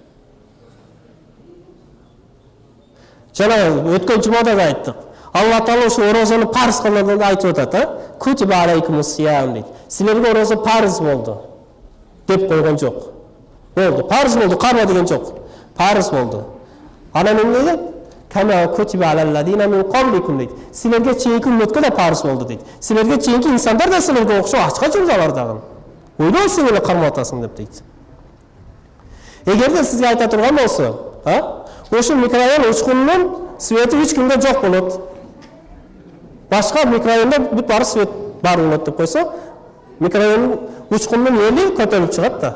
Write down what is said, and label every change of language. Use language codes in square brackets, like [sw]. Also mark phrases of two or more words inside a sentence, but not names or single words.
[ky] Жана өткөн жумада да айттык. Алла Таала ушу орозону парыз кылганда айтып атат, [ar] كتب عليكم الصيام [ky] дейт. Силерге орозо парыз болду деп койгон жок. Болду, парыз болду, карма деген жок. Парыз болду. Анан эмне дейт? [ar] كما كتب على الذين من قبلكم дейт. [ky] Силерге чейинки үммөткө да парыз болду дейт. Силерге чейинки инсандар да силерге окшо ачка жүрдү алар дагы. Ойлой сен эле кармап атасың деп дейт. Эгерде сизге айта турган болсо, ошол микрорайон учкунунун свети 3 күндө жок болот. Башка микрорайонда бүт баары свет бар болот деп койсо, микрорайонун учкунунун эли көтөрүлүп чыгат да.